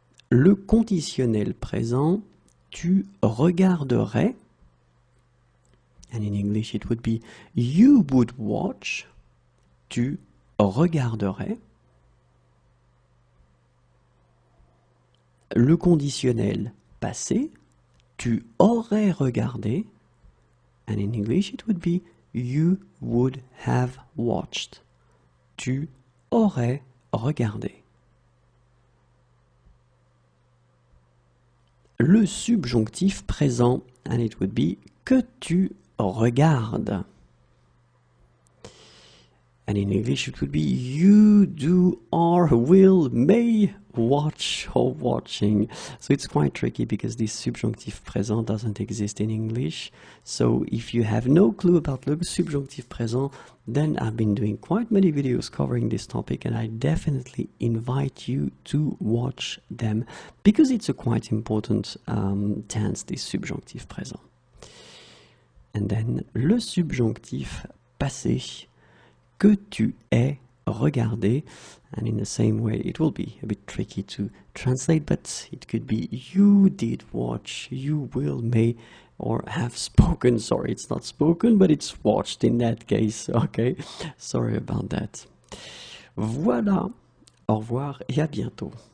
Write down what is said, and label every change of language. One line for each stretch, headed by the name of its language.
French: Le conditionnel présent, tu regarderais.
English: And in English it would be you would watch.
French: Tu regarderais. Le conditionnel passé, tu aurais regardé.
English: And in English it would be you would have watched.
French: Tu aurais regardé. Le subjonctif présent,
English: and it would be
French: que tu regardes.
English: And in English it would be you, do, are, will, may watch or watching. So it's quite tricky because this subjunctive présent doesn't exist in English. So if you have no clue about the subjunctive présent, then I've been doing quite many videos covering this topic, and I definitely invite you to watch them because it's a quite important tense, this subjunctive présent. And then
French: le subjonctif passé, que tu aies
English: regardé, and in the same way it will be a bit tricky to translate, but it could be you did watch, you will, may, or have spoken. Sorry, it's not spoken, but it's watched in that case. Okay, sorry about that.
French: Voilà, au revoir et à bientôt.